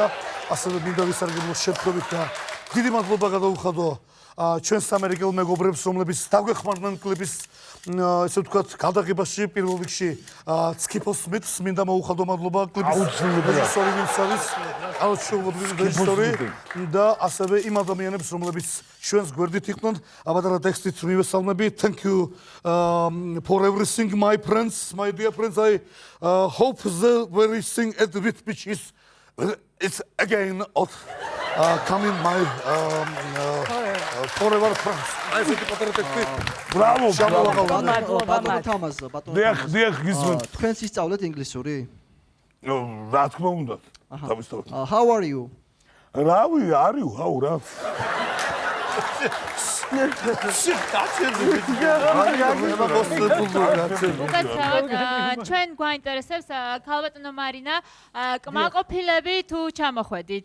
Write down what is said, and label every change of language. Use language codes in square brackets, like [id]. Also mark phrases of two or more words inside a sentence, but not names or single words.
[ka] ასევე მინდა ვისარგებლო შემთხვევით და დიდი მადლობა გადაუხადო ჩვენს ამერიკელ მეგობრებს, რომლებიც დაგვეხმარდნენ კლიპის ესე ვთქვათ გადაღებაში. პირველ რიგში ცკიფო სმითს მინდა მოუხადო მადლობა, კლიპის რეჟისორი ვინც არის, აუცილებლად რეჟისორი და ასევე იმ ადამიანებს, რომლებიც ჩვენს გვერდით იყვნენ. პატარა ტექსტით მივესალმები. [en] Thank you for everything, my friends, my dear friends. I hope the very thing at which is it's again coming my forever friends. I think [ka] პატარა ტექსტი. ბრავო. ბატონო თამაზ, ბატონო. დიახ, გისმენთ. თქვენც ისწავლეთ ინგლისური? რა თქმა უნდა. დავისწავლეთ. [en] How are you? [ka] რავი, are რა? ჩვენ გვაინტერესებს ქალბატონო მარინა კმაყოფილები თუ ჩამოხვედით?